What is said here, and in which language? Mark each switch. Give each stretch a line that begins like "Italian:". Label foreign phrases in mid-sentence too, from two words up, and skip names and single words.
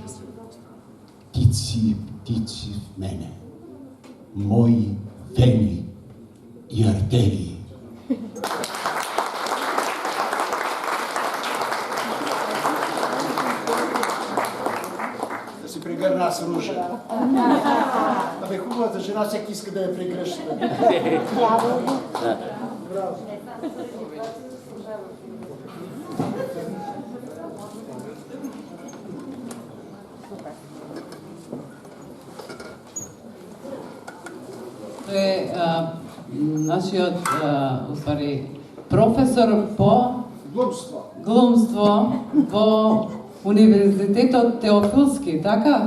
Bulgarian: Птици, птици в мене, мои вени и артерии. Да си прегърна с Ружа. Абе, хубавата жена всеки иска да я прегръща.
Macedonian: Тој е нашиот, уствари, професор по глумство во Универзитетот Теофилски, така?